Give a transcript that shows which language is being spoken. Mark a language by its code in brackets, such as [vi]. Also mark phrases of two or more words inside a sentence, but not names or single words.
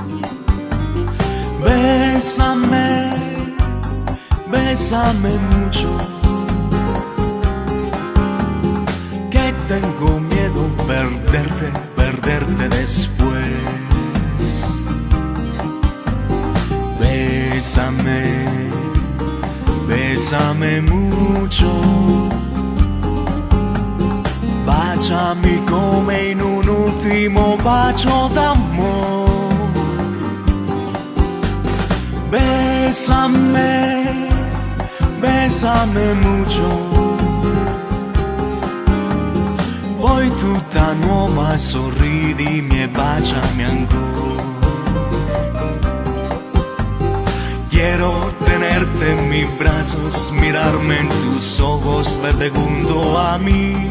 [es] Bésame, bésame mucho, que tengo miedo perderte después. Bésame, bésame mucho, [it] baciami come in un ultimo bacio d'amore. [es] Bésame, bésame mucho, [it] poi tutta nuova sorridimi e baciami ancora. [es] Quiero tenerte en mis brazos, mirarme en tus ojos verde junto a mí.